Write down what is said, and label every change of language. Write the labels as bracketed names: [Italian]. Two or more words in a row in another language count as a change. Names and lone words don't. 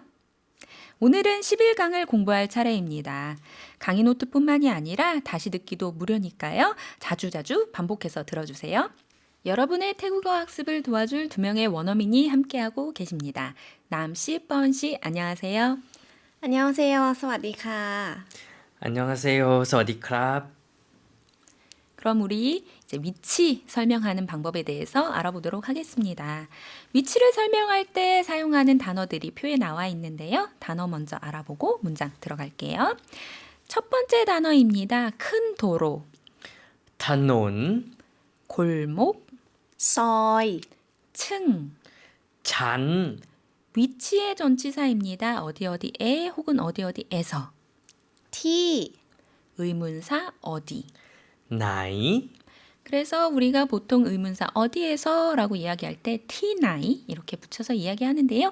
[Korean] 오늘은 11강을 공부할 차례입니다. 강의 노트뿐만이 아니라 다시 듣기도 무료니까요. 자주자주 반복해서 들어주세요. 여러분의 태국어 학습을 도와줄 두 명의 원어민이 함께하고 계십니다. 남씨, 뻔씨, 안녕하세요. 안녕하세요. [Thai] สวัสดีค่ะ. [Korean] 안녕하세요. [Thai] สวัสดีครับ. [Korean] 그럼 우리 이제 위치 설명하는 방법에 대해서 알아보도록 하겠습니다. 위치를 설명할 때 사용하는 단어들이 표에 나와 있는데요. 단어 먼저 알아보고 문장 들어갈게요. 첫 번째 단어입니다. 큰 도로, [Thai] ถนน [Korean] 골목, [Thai] ซอย [Korean] 층, [Thai] ชั้น [Korean] 위치의 전치사입니다. 어디 어디에 혹은 어디 어디에서. [Thai] ที่ [Korean] 의문사 어디. [Thai] ไหน [Korean] 그래서 우리가 보통 의문사 어디에서 라고 이야기할 때 티나이 이렇게 붙여서 이야기하는데요.